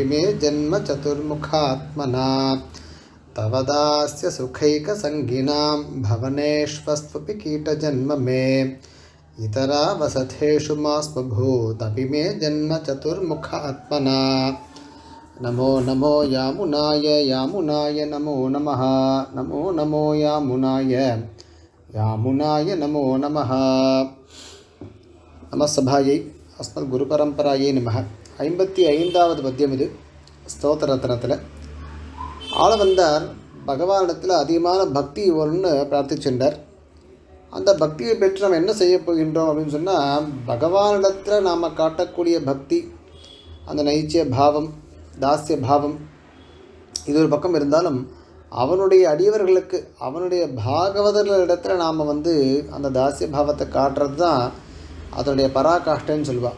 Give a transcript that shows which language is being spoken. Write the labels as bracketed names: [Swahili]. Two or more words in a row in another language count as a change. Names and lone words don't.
[Sanskrit] मे जन्म चतुर्मुखात्मना तवदास्य सुखैकसङ्गिनां भवनेष्वस्त्वपि कीटजन्म मे इतरा वसथेषु मास्मभूत् अपि मे जन्म चतुर्मुखात्मना नमो नमो यामुनाय यामुनाय नमो नमः नमो नमो यामुनाय यामुनाय नमो नमः नमस्सभायै अस्मद् गुरुपरम्परायै नमः [Tamil] 55வது பத்தியம் இது ஸ்தோத்திர ரத்னத்தில் ஆளவந்தார் பகவானிடத்தில் அதிகமான பக்தி வரும்னு பிரார்த்திச்சுட்டார். அந்த பக்தியை பெற்று நம்ம என்ன செய்ய போகின்றோம் அப்படின்னு சொன்னால், பகவானிடத்தில் நாம் காட்டக்கூடிய பக்தி, அந்த நைச்சிய பாவம், தாஸ்ய பாவம், இது ஒரு பக்கம் இருந்தாலும் அவனுடைய அடியவர்களுக்கு, அவனுடைய பாகவதர்களிடத்தில் நாம் அந்த தாஸ்ய பாவத்தை காட்டுறது தான் அதனுடைய பராகாஷ்டன்னு சொல்லுவாள்.